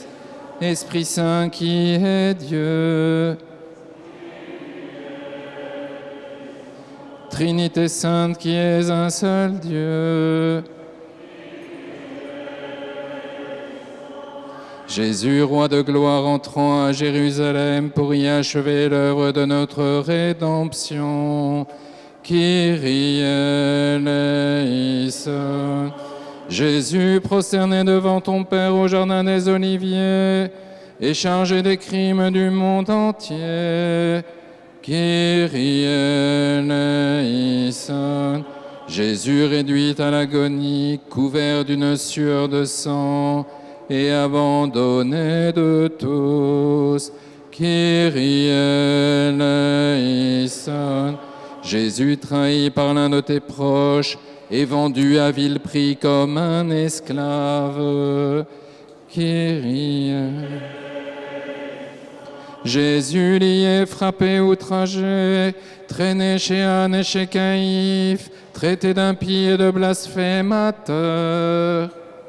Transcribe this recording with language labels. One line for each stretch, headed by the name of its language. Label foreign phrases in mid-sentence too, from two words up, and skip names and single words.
French: Esprit Saint qui est Dieu, Trinité sainte qui est un seul Dieu. Jésus, roi de gloire, entrant à Jérusalem pour y achever l'œuvre de notre rédemption.
Greek: Kyrie eleison.
French: Jésus, prosterné devant ton Père au jardin des Oliviers et chargé des crimes du monde entier.
Greek: Kyrie eleison.
French: Jésus, réduit à l'agonie, couvert d'une sueur de sang et abandonné de tous.
Greek: Kyrie eleison.
French: Jésus, trahi par l'un de tes proches et vendu à vil prix comme un esclave. Kyrie. Jésus, lié, frappé, outragé, traîné chez Anne et chez Caïphe, traité d'impie et de blasphémateur.